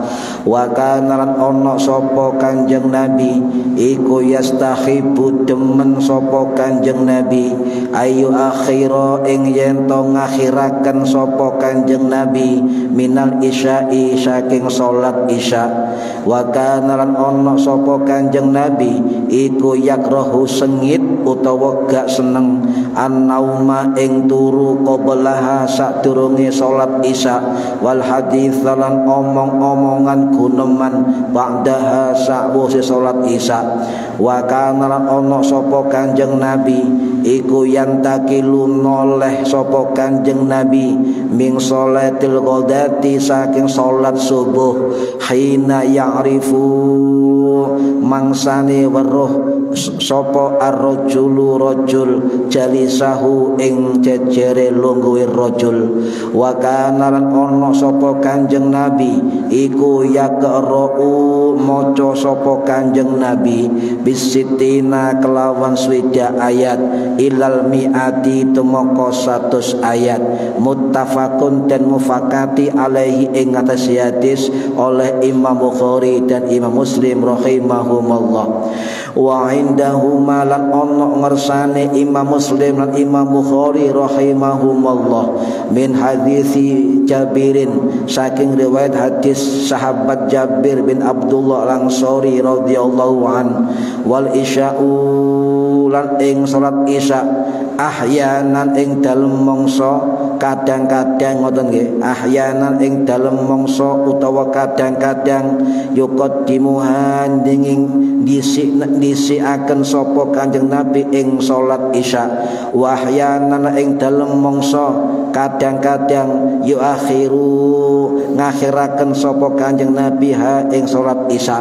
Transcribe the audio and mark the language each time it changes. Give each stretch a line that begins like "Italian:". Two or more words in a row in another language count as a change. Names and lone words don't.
Arabic: Wa kana
Javanese: lan ana sapa Kanjeng Nabi iku yastahibu demen sapa Kanjeng Nabi
Arabic: ayu akhira
Javanese: ing yen to ngakhiraken sapa Kanjeng Nabi
Arabic: minal isya'i
Javanese: saking salat isya.
Arabic: Wa kana
Javanese: lan ana sapa Kanjeng Nabi iku yakrahu sengit utawa gak seneng an-nauma ing turu qablaha sadurunge salat isya,
Arabic: wal hadits
Javanese: lan omong-omongan guneman ba'daha sawise salat isya.
Arabic: Wa kana
Javanese: lan ana sapa Kanjeng Nabi iku yantakilu noleh sapa Kanjeng Nabi ming
Arabic: sholatil ghadati
Javanese: saking salat subuh
Arabic: hina ya'rifu
Javanese: mangsane weruh sapa
Arabic: ar-rajulu rajul jalisahu
Javanese: ing jejere lungguhe rajul.
Arabic: Wa kana
Javanese: lan ana sapa Kanjeng Nabi iku yaqra'u maca sapa Kanjeng Nabi bisitina kelawan swida ayat
Arabic: ilal mi'ati
Javanese: tumaka 100 ayat.
Indonesian: Muttafaqun dan mufakati alaihi
Javanese: ing atas
Indonesian: hadis oleh Imam Bukhari dan Imam Muslim rahimahumullah.
Arabic: Wa indahuma
Javanese: lan ana ngersane Imam Muslim lan Imam Bukhari rahimahumullah
Arabic: min hadisi Jabirin
Javanese: saking riwayat hadis sahabat Jabir bin Abdullah al-Ansari
Arabic: radhiyallahu an. Wal isya'u
Javanese: lan ing salat isya ahyanan ing dalem mangsa kadang-kadang ngoten nggih, ahyanan ing dalem mangsa utawa kadang-kadang yuqaddimuhan dinging disikaken sapa Kanjeng Nabi ing salat Isya,
Arabic: wa ahyanan
Javanese: ing dalem mangsa kadang-kadang yuakhiru ngakhiraken sapa Kanjeng Nabi ha ing salat Isya.